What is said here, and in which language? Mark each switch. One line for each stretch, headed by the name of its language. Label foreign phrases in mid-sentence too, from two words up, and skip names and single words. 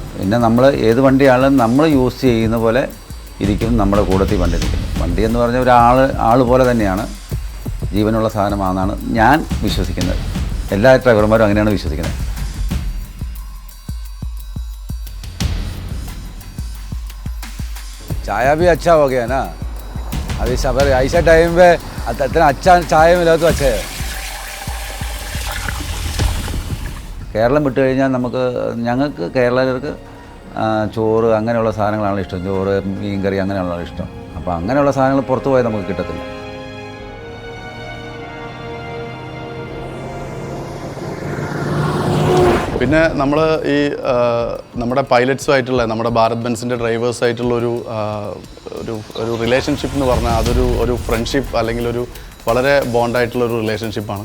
Malayalam: പിന്നെ നമ്മൾ ഏത് വണ്ടിയാണെങ്കിലും നമ്മൾ യൂസ് ചെയ്യുന്ന പോലെ ഇരിക്കും നമ്മുടെ കൂട്ടത്തിൽ വണ്ടി ഇരിക്കുന്നത്. വണ്ടി എന്ന് പറഞ്ഞാൽ ആൾ പോലെ തന്നെയാണ്, ജീവനുള്ള സാധനമാണെന്നാണ് ഞാൻ വിശ്വസിക്കുന്നത്. എല്ലാ ഡ്രൈവർമാരും അങ്ങനെയാണ് വിശ്വസിക്കുന്നത്.
Hindi: चाय भी अच्छा हो गया ना, अभी सफ़र ऐसा टाइम पे इतना अच्छा चाय मिला तो अच्छा है.
Malayalam: കേരളം വിട്ട് കഴിഞ്ഞാൽ ഞങ്ങൾക്ക് കേരളീയർക്ക് ചോറ് അങ്ങനെയുള്ള സാധനങ്ങളാണ് ഇഷ്ടം. ചോറ്, മീൻകറി അങ്ങനെയുള്ള ഇഷ്ടം. അപ്പോൾ അങ്ങനെയുള്ള സാധനങ്ങൾ പുറത്ത് പോയാൽ നമുക്ക് കിട്ടത്തില്ല. പിന്നെ നമ്മൾ ഈ നമ്മുടെ പൈലറ്റ്സുമായിട്ടുള്ള നമ്മുടെ ഭാരത് ബെൻസിൻ്റെ ഡ്രൈവേഴ്സായിട്ടുള്ള ഒരു റിലേഷൻഷിപ്പ് എന്ന് പറഞ്ഞാൽ അതൊരു ഫ്രണ്ട്ഷിപ്പ് അല്ലെങ്കിൽ ഒരു വളരെ ബോണ്ടായിട്ടുള്ളൊരു റിലേഷൻഷിപ്പാണ്.